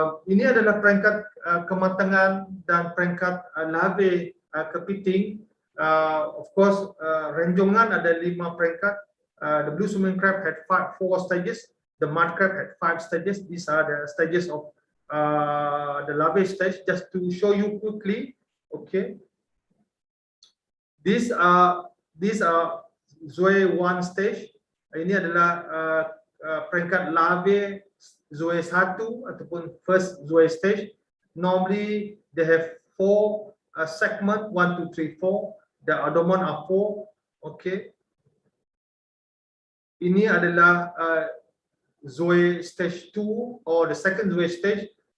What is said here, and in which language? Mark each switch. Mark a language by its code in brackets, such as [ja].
[ms] Ini adalah peringkat kematangan dan peringkat larvae kepiting. [en] Of course, [ms] renjongan ada 5 peringkat. [en] The blue swimming crab had 4 stages. The mud crab had 5 stages. These are the stages of the larvae stage. Just to show you quickly, okay. These are zoe 1 stage. [ms] Ini adalah peringkat larvae zoe 1 ataupun [en] first zoe stage. Normally they have 4 segment, 1, 2, 3, 4. The abdomen are 4. Okay. [ms] Ini adalah zoe stage 2 [en] or the second zoe stage.